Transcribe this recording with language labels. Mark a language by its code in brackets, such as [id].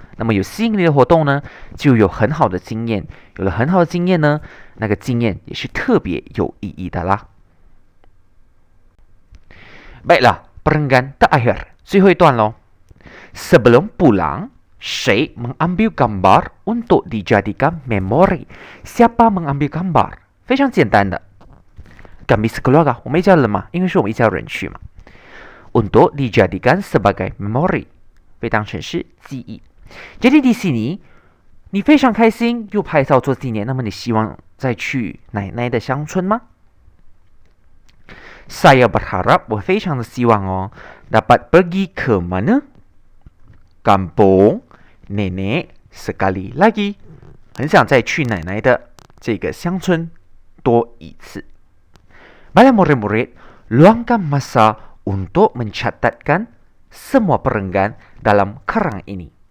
[zh] 那么有吸引力的活动呢，就有很好的经验。有了很好的经验呢，那个经验也是特别有意义的啦。 [ms] Baiklah, perenggan terakhir， [zh] 最后一段咯。 [ms] Sebelum pulang, [zh] 谁 [ms] mengambil gambar untuk dijadikan memori？ Siapa mengambil gambar？ [zh] 非常简单的。 [ms] Kami sekeluarga， [zh] 我们一家人嘛，因为是我们一家人去嘛。 [ms] Untuk dijadikan sebagai memori， [zh] 被当成是记忆。 [ms] Jadi di sini， [zh] 你非常开心，又拍照做纪念，那么你希望再去奶奶的乡村吗？ [ms] Saya berharap， [zh] 我非常的希望哦 [ms] ，dapat pergi ke mana？ Kampung nenek sekali lagi， [zh] 很想再去奶奶的这个乡村多一次。 [ms] Baiklah murid-murid， luangkan masa untuk mencatatkan semua perenggan dalam kerang ini.